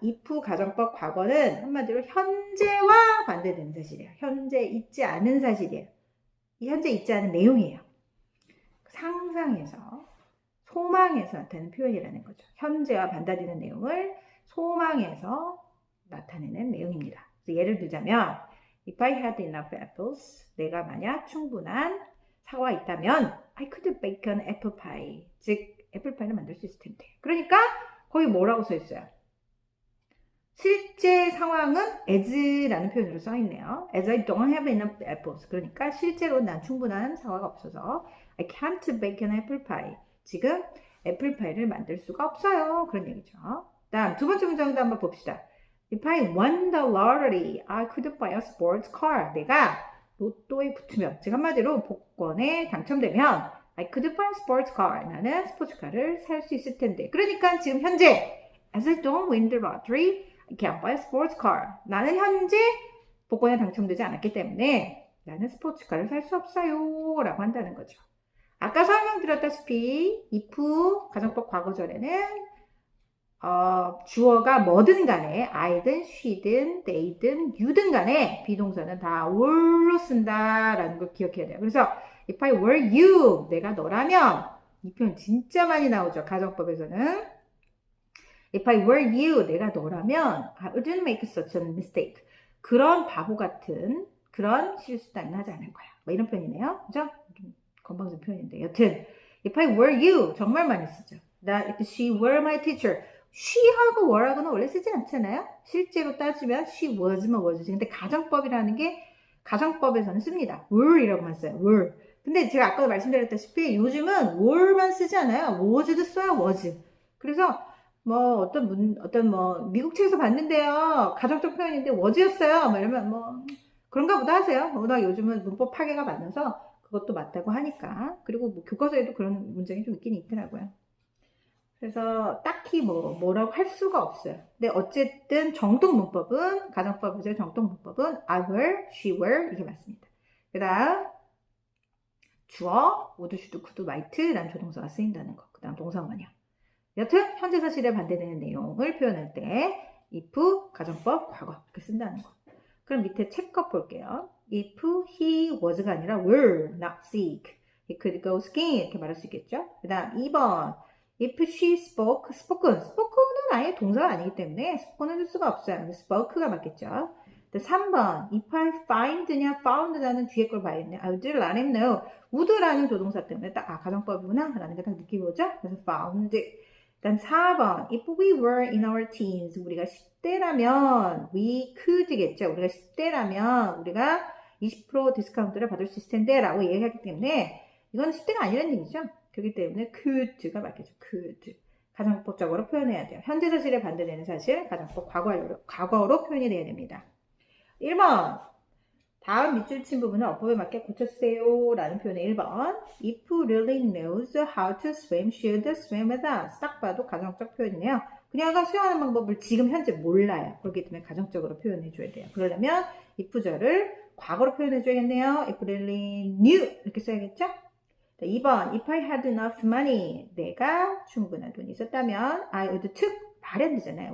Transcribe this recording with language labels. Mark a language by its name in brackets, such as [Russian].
[Korean] if 가정법 과거는 한마디로 현재와 반대되는 사실이에요. 현재 있지 않은 사실이에요. 현재 있지 않은 내용이에요. 상상에서, 소망에서 나타내는 표현이라는 거죠. 현재와 반대되는 내용을 소망에서 나타내는 내용입니다. 예를 들자면 [English] If I had enough apples, [Korean] 내가 만약 충분한 사과가 있다면 [English] I could bake an apple pie. [Korean] 즉 애플파이를 만들 수 있을 텐데. 그러니까 거기 뭐라고 써 있어요? 실제 상황은 as라는 표현으로 써 있네요. [English] As I don't have enough apples. [Korean] 그러니까 실제로 난 충분한 사과가 없어서 [English] I can't bake an apple pie. [Korean] 지금 애플파이를 만들 수가 없어요. 그런 얘기죠. 다음 두 번째 문장도 한번 봅시다. [English] If I won the lottery, I could buy a sports car. [Korean] 내가 로또에 붙으면, 즉 한마디로 복권에 당첨되면 [English] I could buy a sports car. [Korean] 나는 스포츠카를 살 수 있을 텐데. 그러니까 지금 현재 [English] As I don't win the lottery, I can't buy a sports car. [Korean] 나는 현재 복권에 당첨되지 않았기 때문에 나는 스포츠카를 살 수 없어요. 라고 한다는 거죠. 아까 설명드렸다시피 if 가정법 과거절에는 주어가 뭐든 간에 I든 she든 they든 you든 간에 비동사는 다 were로 쓴다라는 걸 기억해야 돼요. 그래서 [English] if I were you, [Korean] 내가 너라면 이 표현 진짜 많이 나오죠. [English] 가정법에서는 if I were you, [Korean] 내가 너라면 [English] I wouldn't make such a mistake. [Korean] 그런 바보 같은 그런 실수 따윈 하지 않을 거야. 뭐 이런 표현이네요. 그죠? 좀 건방진 표현인데 여튼 if I were you 정말 많이 쓰죠. [English] That if she were my teacher, she하고 were하고는 [Korean] 원래 쓰지 않잖아요. 실제로 따지면 she was면 was지. 근데 가정법이라는 게 가정법에서는 씁니다. were이라고만 써요. were. 근데 제가 아까도 말씀드렸다시피 요즘은 were만 쓰지 않아요. was도 써요. was. 그래서 뭐 어떤 뭐 미국 책에서 봤는데요. 가정적 표현인데 was였어요. 뭐 이러면 뭐 그런가 보다 하세요. 워낙 요즘은 문법 파괴가 많아서 그것도 맞다고 하니까. 그리고 뭐 교과서에도 그런 문장이 좀 있긴 있더라고요. 그래서 딱히 뭐라고 할 수가 없어요. 근데 어쨌든 정통 문법은, 가정법에서의 정통 문법은 I were, she were 이게 맞습니다. 그 다음 주어, would, should, could, might라는 조동사가 쓰인다는 거. 그 다음 동사원형. 여튼 현재 사실에 반대되는 내용을 표현할 때 if 가정법 과거 이렇게 쓴다는 거. 그럼 밑에 체크업 볼게요. [English] If he was가 아니라 were not sick, he could go skiing [Korean] 이렇게 말할 수 있겠죠. 그 다음 2번 If she spoken은 아예 동사가 아니기 때문에 spoken은 쓸 수가 없어요. spoke가 맞겠죠. 3번 if I find냐 found라는 뒤에 걸 봐야겠네. [English] I would let him know. [Korean] would라는 조동사 때문에 딱 가정법이구나 라는 게 딱 느낌이 오죠. 그래서 found. [English] 그다음 4번 if we were in our teens [Korean] 우리가 10대라면 [English] we could겠죠. [Korean] 우리가 10대라면 우리가 20% 디스카운트를 받을 수 있을 텐데 라고 얘기하기 때문에 이건 10대가 아니라는 얘기죠. 그렇기 때문에 could가 맞겠죠. could. 가정법적으로 표현해야 돼요. 현재 사실에 반대되는 사실, 가정법 과거로 표현이 돼야 됩니다. 1번. 다음 밑줄 친 부분을 어법에 맞게 고쳐주세요. 라는 표현의 1번. [English] If really knows how to swim, should swim with us. [Korean] 딱 봐도 가정적 표현이네요. 그녀가 수영하는 방법을 지금 현재 몰라요. 그렇기 때문에 가정적으로 표현해줘야 돼요. 그러려면 if절을 과거로 표현해줘야겠네요. If really knew. 이렇게 써야겠죠? 2번. [English] If I had enough money. [Korean] 내가 충분한 돈이 있었다면 [English] I would took. [Korean] 발현되잖아요.